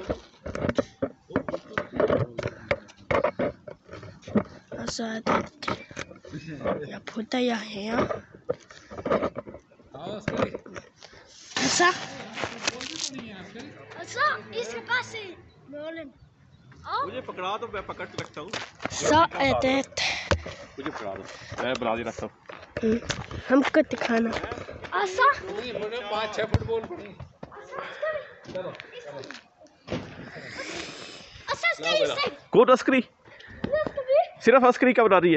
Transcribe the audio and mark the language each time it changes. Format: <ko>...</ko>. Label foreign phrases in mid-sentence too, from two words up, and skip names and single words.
<da>Og så er det. Jeg putter jer her. Og så I skal bare se målen.</da> <hi>मुझे पकड़ा दो, मैं पकड़ के रखता हूँ।</hi> <da>Så er det.</da> <hi>मुझे पकड़ा दो, मैं बना के रखता हूँ। हमको दिखाना। और så 5-6 फुटबॉल पड़ी। कौन अस्करी? सिर्फ अस्करी का बना रही है?</hi>